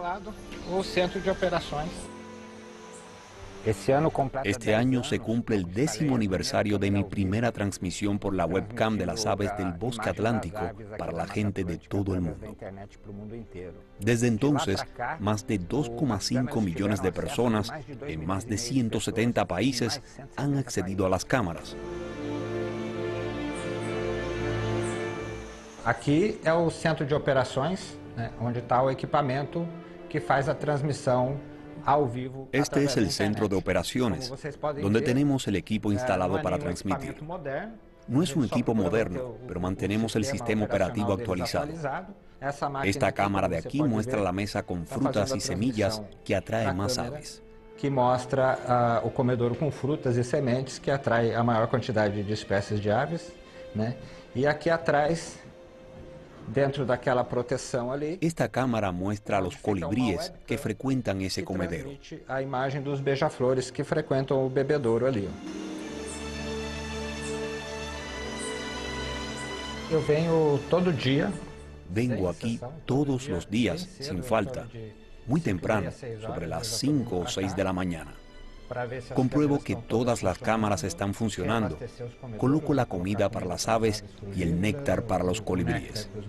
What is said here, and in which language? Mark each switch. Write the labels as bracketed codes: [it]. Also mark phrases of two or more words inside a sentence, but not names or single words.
[es] Este año se cumple el 10º aniversario de mi primera transmisión por la webcam de las aves del bosque atlántico para la gente de todo el mundo. Desde entonces, más de 2,5 millones de personas en más de 170 países han accedido a las cámaras. [pt] Aqui é o centro de operações, onde está o equipamento que faz a transmissão ao vivo. [es] Este es el centro de operaciones, donde tenemos el equipo instalado para transmitir. No es un equipo moderno, pero mantenemos el sistema operativo actualizado. Esta cámara de aquí muestra la mesa con frutas y semillas que atrae más aves. [pt] Que mostra o comedouro com frutas e sementes que atrai a maior quantidade de espécies de aves, né? E aqui atrás, dentro daquela proteção ali, [es] esta cámara muestra a los colibríes que frecuentan ese comedero. [pt] A imagem dos beija-flores que frequentam o bebedouro ali. Eu venho todo dia. [es] Vengo aquí todos los días, sin falta, muy temprano, sobre las 5 o 6 de la mañana. Compruebo que todas las cámaras están funcionando. Coloco la comida para las aves y el néctar para los colibríes.